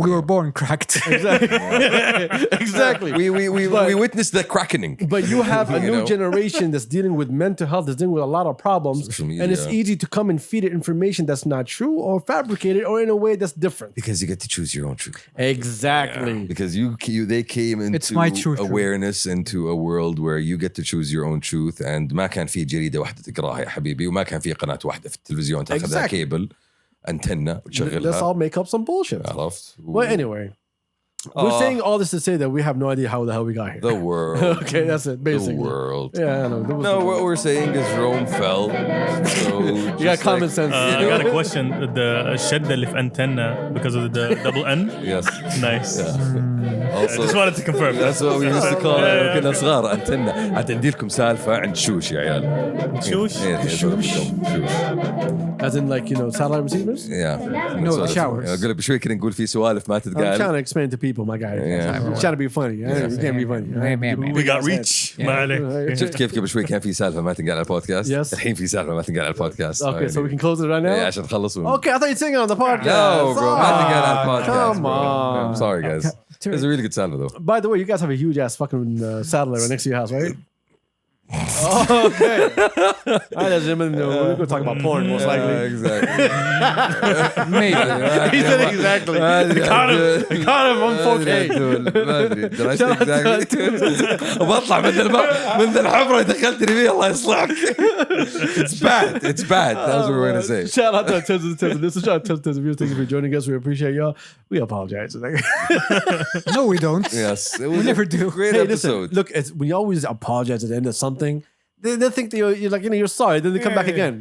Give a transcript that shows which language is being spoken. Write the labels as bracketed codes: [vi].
[en] We were born cracked. Exactly. We witnessed the crackening. But you have a new generation that's dealing with mental health, that's dealing with a lot of problems, and it's easy to come and feed it information that's not true or fabricated or in a way that's different. Because you get to choose your own truth. Exactly. Yeah. Because they came into awareness, into a world where you get to choose your own truth, and [ar] ما كان في جريدة واحدة تقراها يا حبيبي وما كان في قناة واحدة في التلفزيون تاخذها كيبل أنتنا وتشغلها. [en] Let's all make up some bullshit. [ar] عرفت. [en] Well, anyway. We're saying all this to say that we have no idea how the hell we got here. The world. Okay, that's it, basically. The world. Yeah, I know. No, what we're saying is Rome fell. So you got common sense. I got a question. The [ar] الشدة اللي في [en] antenna because of the double N? Yes. Nice. Yeah. Also, I just wanted to confirm. That's what we used to call it. [ar] كنا صغار أنتنا. عندي لكم سالفة عند شوش يا عيال. شوش? شوش. [en] As in like, satellite receivers? Yeah. No, the showers. [ar] أقول لك بشوي كنا نقول في سوالف ما [en] I'm [ar] تتقال. [en] trying to explain to people, my guy. I'm trying to be funny. You can't be funny. We got reach. [ar] ما عليك. شفت كيف قبل شوي كان في سالفة ما تنقال على البودكاست؟ [en] Yes. [ar] الحين في سالفة ما تنقال على البودكاست. [en] Okay, so we can close it right now? [ar] Yeah, عشان نخلص. [en] Okay, I thought you were singing on the podcast. No, bro. [ar] ما تنقال على البودكاست. [en] Come on. I'm sorry, guys. It's a really good salva, though. By the way, you guys have a huge ass fucking satellite right next to your house, right? Oh, okay. All right, gentlemen, we're going to talk about porn, most likely. Exactly. Maybe. He said exactly. Caught him on 4K. Did I say exactly? [ar] وبطلع من الحفرة دخلتني فيها الله يصلحك. [en] It's bad. It's bad. That's what we're going to say. Shout out to our tens and tens. This is shout out to tens of viewers. Thank you for joining us. We appreciate y'all. We apologize. No, we don't. Yes. We never do. Great Hey, episode. listen, look, we always apologize at the end of something. They think that you're like, you're sorry. Then they come back again.